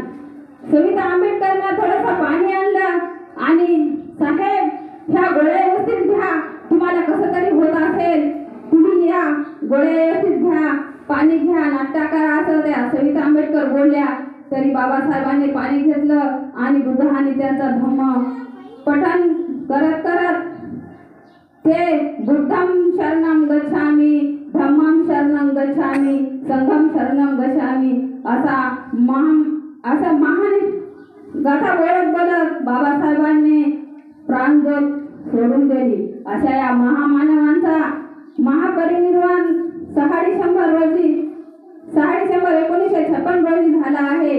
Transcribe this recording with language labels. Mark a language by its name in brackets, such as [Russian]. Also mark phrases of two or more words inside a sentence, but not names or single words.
[Marathi] सविता आंबेडकरनं थोडंसं पाणी आणलं आणि साहेब ह्या गोळ्या व्यवस्थित घ्या, तुम्हाला कसं तरी होत असेल, तुम्ही या गोळ्या व्यवस्थित घ्या, पाणी घ्या, नाश्ता करा, असं त्या सविता आंबेडकर बोलल्या. तरी बाबासाहेबांनी पाणी घेतलं आणि बुद्ध आणि त्यांचा धम्म पठण करत करत ते [Pali] बुद्धम शरणम गच्छामी, धम्मम शरणम गच्छामी, संघम शरणम गच्छामी [Marathi] असा महान गाथा बोलत बाबासाहेबांनी प्राणज्योत सोडून दिली. अशा या महामानवांचा महापरिनिर्वाण 6 डिसेंबर 1956 रोजी झाला आहे.